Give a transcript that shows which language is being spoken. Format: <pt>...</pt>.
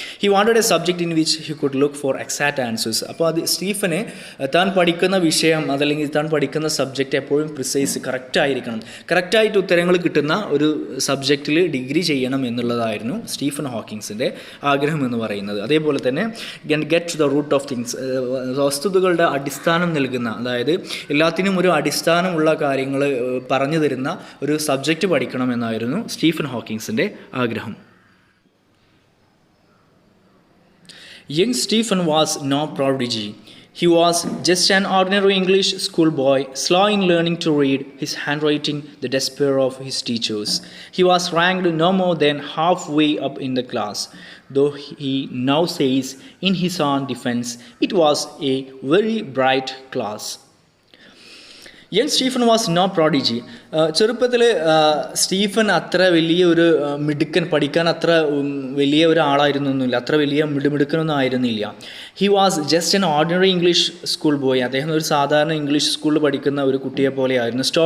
<en>He wanted a subject in which he could look for exact answers.</en> <ml>അപ്പോൾ അത് Stephen താൻ പഠിക്കുന്ന വിഷയം അതല്ലെങ്കിൽ താൻ പഠിക്കുന്ന സബ്ജക്റ്റ് എപ്പോഴും പ്രിസൈസ് കറക്റ്റായിരിക്കണം, കറക്റ്റായിട്ട് ഉത്തരങ്ങൾ കിട്ടുന്ന ഒരു സബ്ജക്റ്റിൽ ഡിഗ്രി ചെയ്യണം എന്നുള്ളതായിരുന്നു സ്റ്റീഫൻ ഹോക്കിങ്സിൻ്റെ ആഗ്രഹം എന്ന് പറയുന്നത്. അതേപോലെ തന്നെ</ml> <en>get the root of things,</en> <ml>വസ്തുതകളുടെ അടിസ്ഥാനം നൽകുന്ന, അതായത് എല്ലാത്തിനും ഒരു അടിസ്ഥാനമുള്ള കാര്യങ്ങൾ പറഞ്ഞു തരുന്ന ഒരു സബ്ജക്റ്റ് പഠിക്കണം എന്നായിരുന്നു സ്റ്റീഫൻ ഹോക്കിങ്സിൻ്റെ ആഗ്രഹം.</ml> <en>Young Stephen was no prodigy. He was just an ordinary English schoolboy, slow in learning to read, his handwriting the despair of his teachers. He was ranked no more than halfway up in the class, though he now says in his own defense, it was a very bright class. Young Stephen was no prodigy.</en> <ml>ചെറുപ്പത്തിൽ Stephen അത്ര വലിയ ഒരു മിടുക്കൻ, പഠിക്കാൻ അത്ര വലിയ ഒരാളായിരുന്നൊന്നുമില്ല, അത്ര വലിയ മിടുക്കനൊന്നും ആയിരുന്നില്ല.</ml> <en>He was just an ordinary English school boy.</en> <ml>അദ്ദേഹം ഒരു സാധാരണ ഇംഗ്ലീഷ് സ്കൂളിൽ പഠിക്കുന്ന ഒരു കുട്ടിയെ പോലെയായിരുന്നു.</ml>